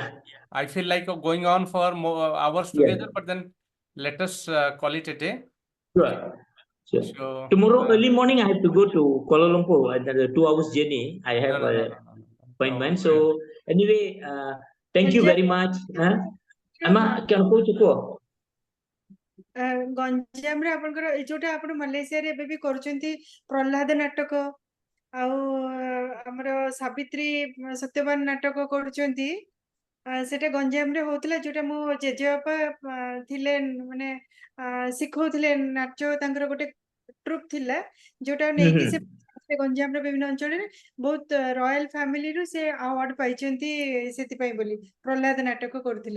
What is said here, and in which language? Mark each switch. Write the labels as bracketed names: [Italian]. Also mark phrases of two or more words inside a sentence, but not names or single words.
[English] I feel like going on for more hours Yeah. together, but then let us call it a day. Sure. Sure. So Tomorrow early morning I have to go to Kuala Lumpur. Another 2 hours journey. I have no. appointment. Oh, So anyway, thank you very much. [Odia] Ama kya kହୁଛୁ କୁହ? ଗଞ୍ଜାମରେ ଆପଣଙ୍କର ଏଇ ଯୋଉଟା ଆପଣ ମାଲେସିଆରେ ଏବେ ବି କରୁଛନ୍ତି ପ୍ରହ୍ଲାଦ ନାଟକ, ଆଉ ଆମର ସାବିତ୍ରୀ ସତ୍ୟବାନ ନାଟକ କରୁଛନ୍ତି, ସେଟା ଗଞ୍ଜାମରେ ହଉଥିଲା, ଯୋଉଟା ମୋ ଜେଜେବାପା ଥିଲେ, ମାନେ ଶିଖଉଥିଲେ ନାଚ, ତାଙ୍କର ଗୋଟେ ଟ୍ରୁପ୍ ଥିଲା ଯୋଉଟା ନେଇକି ସେ ଗଞ୍ଜାମର ବିଭିନ୍ନ ଅଞ୍ଚଳରେ ବହୁତ ରୟାଲ ଫ୍ୟାମିଲିରୁ ସେ ଆୱାର୍ଡ ପାଇଛନ୍ତି ସେଥିପାଇଁ ବୋଲି ପ୍ରହ୍ଲାଦ ନାଟକ କରୁଥିଲେ।